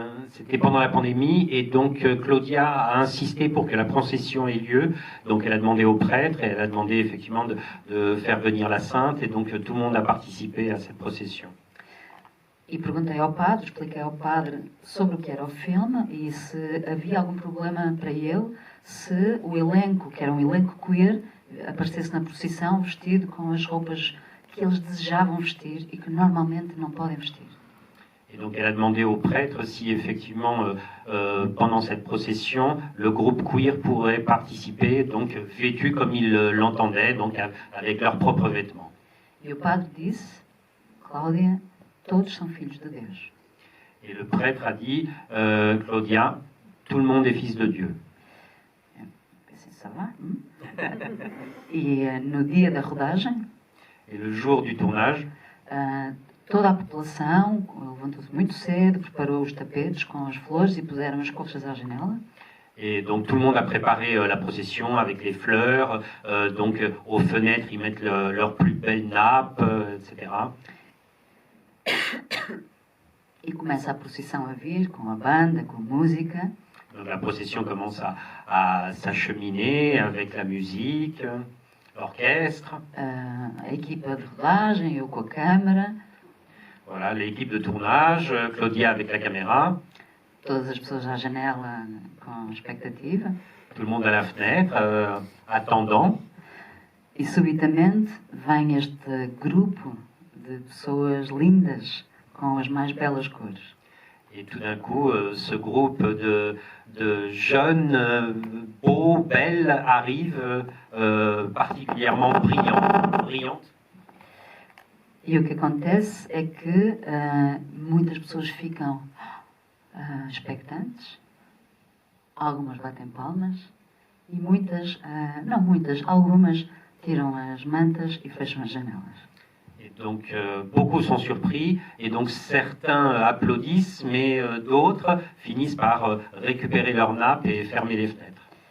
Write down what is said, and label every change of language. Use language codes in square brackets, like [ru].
[fr] C'était pendant la pandémie et donc Claudia a insisté pour que la procession ait lieu. Donc elle a demandé au prêtre et elle a demandé effectivement de faire venir la sainte et donc tout le monde a participé à cette procession. [pt] E perguntei ao padre, expliquei ao padre sobre o que era o filme e se havia algum problema para ele se o elenco, que era um elenco queer, aparecesse na procissão vestido com as roupas que eles desejavam vestir e que normalmente não podem vestir. [fr] Et donc elle a demandé au prêtre si effectivement pendant cette procession le groupe queer pourrait participer, donc vêtu comme il l'entendait, donc avec leurs propres vêtements. [pt] E o padre disse, Cláudia, todos são filhos de Deus. [fr] Et le prêtre a dit, Claudia, tout le monde est fils de Dieu. [pt] Eu pensei, [fr] ça va? [pt] E no dia da rodagem, [fr] et le jour du tournage, [pt] toda a população levantou-se muito cedo, preparou os tapetes com as flores e puseram as colchas à janela. [fr] Et donc tout le monde a préparé la procession avec les fleurs, donc aux fenêtres ils mettent leurs plus belles nappes, etc. [pt] E começa a procissão a vir, com a banda, com a música. [fr] Donc la procession commence à s'acheminer avec la musique, l'orchestre. [pt] A equipa de rodagem, eu com a câmara. [fr] Voilà, l'équipe de tournage, Claudia avec la caméra. [pt] Todas as pessoas à janela com expectativa. [fr] Tout le monde à la fenêtre, attendant. [pt] E subitamente vem este grupo de pessoas lindas com as mais belas cores. [fr] Et tout d'un coup, ce groupe de jeunes, beaux, belles, arrive, particulièrement brillantes. [pt] E o que acontece é que muitas pessoas ficam expectantes, algumas batem palmas e muitas, não muitas, algumas tiram as mantas e fecham as janelas. [fr] Et donc, beaucoup sont surpris, et donc certains applaudissent, mais d'autres finissent par récupérer leur nappe et fermer les fenêtres.